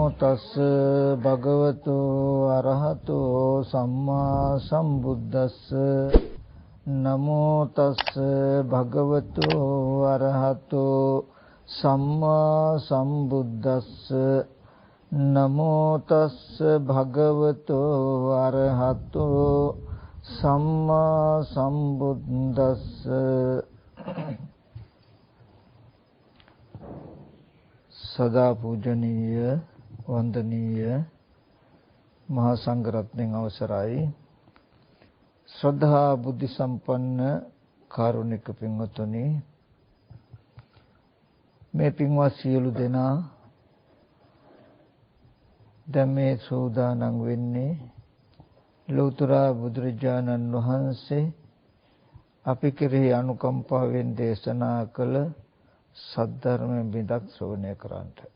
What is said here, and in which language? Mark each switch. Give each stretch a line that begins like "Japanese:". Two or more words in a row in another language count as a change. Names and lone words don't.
Pali: තස් භගවතු අරහතෝ සම්මා සම්බුද්දස්ස නමෝ තස් භගවතු අරහතෝ සම්මා සම්බුද්දස්ස නමෝ තස් භගවතු අරහතෝ සම්මා සම්බුද්දස්ස.
Sinhala: සදා පූජනීය වන්දනීය මහා සංඝරත්නයන් අවසරයි. ශ්‍රද්ධා බුද්ධ සම්පන්න කාරුණික පින්වත්නි, මේ පින්වත් සියලු දෙනා දැන් මේ සෝදානම් වෙන්නේ ලෞතර බුදුරජාණන් වහන්සේ අපි කෙරෙහි අනුකම්පාවෙන් දේශනා කළ සද්ධර්ම බිඳක් ශ්‍රවණය කරන්නට.